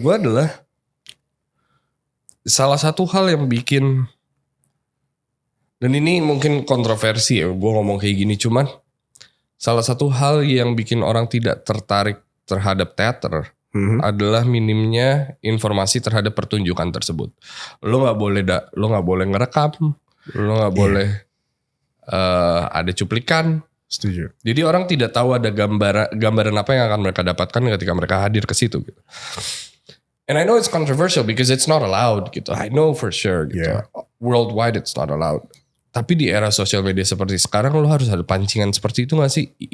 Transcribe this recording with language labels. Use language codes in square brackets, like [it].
[id] gue adalah salah satu hal yang bikin, dan ini mungkin kontroversi ya gue ngomong kayak gini, cuman salah satu hal yang bikin orang tidak tertarik terhadap teater adalah minimnya informasi terhadap pertunjukan tersebut. Lo nggak boleh ngerekam, lo nggak boleh ada cuplikan. Setuju. Jadi orang tidak tahu ada gambaran apa yang akan mereka dapatkan ketika mereka hadir ke situ gitu. [en] And I know it's controversial because it's not allowed gitu. I know for sure gitu. Yeah. Worldwide it's not allowed. [id] Tapi di era sosial media seperti sekarang lo harus ada pancingan seperti itu gak sih?